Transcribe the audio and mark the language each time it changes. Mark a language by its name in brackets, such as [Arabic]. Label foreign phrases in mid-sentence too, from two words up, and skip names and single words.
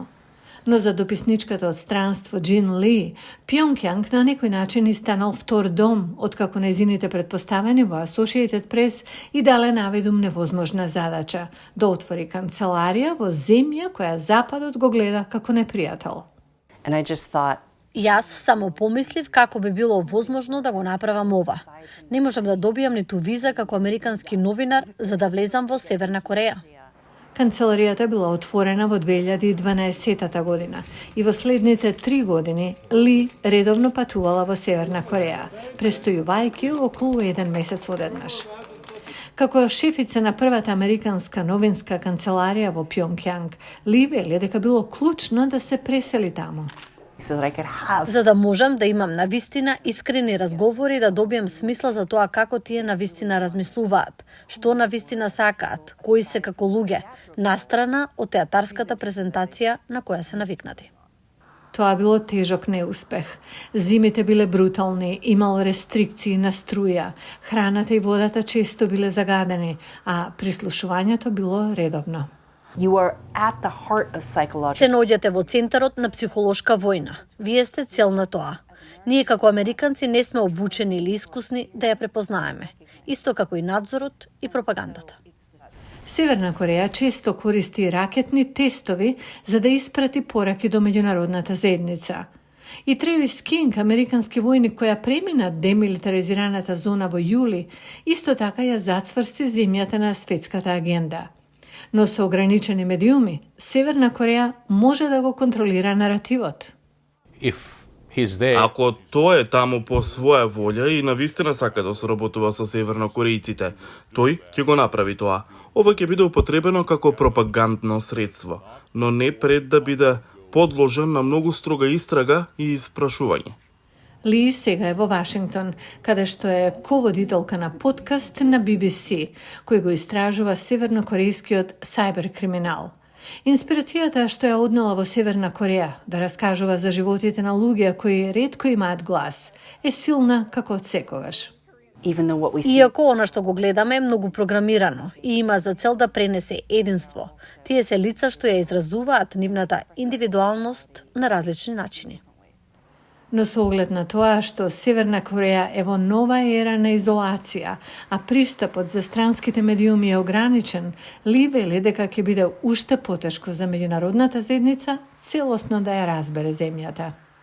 [Macedonian] Но за дописничката од странство Джин Ли, Пjongjang на некој начин и станал втор дом, откако нејзините предпоставени во Associated Press и дале наведум невозможна задача да отвори канцеларија во земја која Западот го гледа како непријател. [English] And I just thought, [Macedonian] Јас само помислив како би било возможно да го направам ова. Не можам да добијам ниту виза како американски новинар за да влезам во Северна Кореја. Канцеларијата била отворена во 2012 година и во следните 3 години Ли редовно патувала во Северна Кореја, престојувајќи околу 1 месец одеднаш. Како шефица на првата американска новинска канцеларија во Пjongjang, Ли вели дека било клучно да се пресели таму. [English] so that I could have [Macedonian] За да можам да имам навистина искрени разговори и да добијам смисла за тоа како тие навистина размислуваат, што навистина сакаат, кои се како луѓе, настрана од театарската презентација на која се навикнати. Тоа било тежок неуспех. Зимите биле брутални, имало рестрикции на струја, храната и водата често биле загадени, а прислушувањето било редовно. [English] you are at the heart of psychological. [Macedonian] Се наоѓате во центарот на психолошка војна. Вие сте цел на тоа. Ние како американци не сме обучени или искусни да ја препознаеме, исто како и надзорот и пропагандата. Северна Кореја често користи ракетни тестови за да испрати пораки до меѓународната заедница. И Тревис Кинг, американски војник која премина демилитаризираната зона во јули, исто така ја зацврсти земјата на светската агенда. Но со ограничени медиуми, Северна Кореја може да го контролира наративот. [English] If he's there, [Macedonian] Ако тој е таму по своја волја и навистина сака да соработува со севернокорејците, тој ќе го направи тоа. Ова ќе биде употребено како пропагандно средство, но не пред да биде подложен на многу строга истрага и испрашување. Ли сега е во Вашингтон, каде што е ководителка на подкаст на BBC, кој го истражува севернокорејскиот сајберкриминал. Инспирацијата што ја однела во Северна Кореја да раскажува за животите на луѓе кои ретко имаат глас, е силна како од секогаш. [English] Even though what we see [Macedonian] Иако она што го гледаме е многу програмирано и има за цел да пренесе единство, тие се лица што ја изразуваат нивната индивидуалност на различни начини. Но со оглед на тоа што Северна Кореја е во нова ера на изолација, а пристапот за странските медиуми е ограничен, Ли вели дека ќе биде уште потешко за меѓународната заедница целосно да ја разбере земјата.